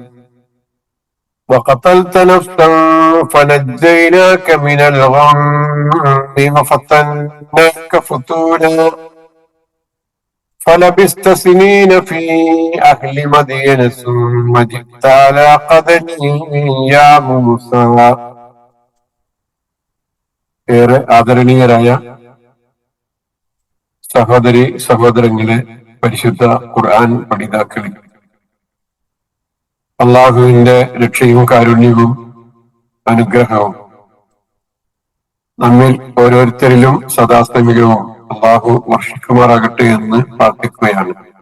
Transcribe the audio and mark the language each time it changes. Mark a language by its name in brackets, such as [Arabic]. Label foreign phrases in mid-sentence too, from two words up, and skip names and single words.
[Arabic] وقتلت نفسا فنجيناك من الغم وفتناك فتونا فلبست سنين في أهل مدين ثم جئت على قدري يا موسى. [Malayalam] ഏറെ ആദരണീയരായ സഹോദരി സഹോദരങ്ങളെ, പരിശുദ്ധ ഖുർആൻ പഠിതാക്കളെ, അള്ളാഹുവിന്റെ രക്ഷയും കാരുണ്യവും അനുഗ്രഹവും നമ്മിൽ ഓരോരുത്തരിലും സദാസ്തമികവും അള്ളാഹു വർഷിക്കുമാറാകട്ടെ എന്ന് പ്രാർത്ഥിക്കുകയാണ്.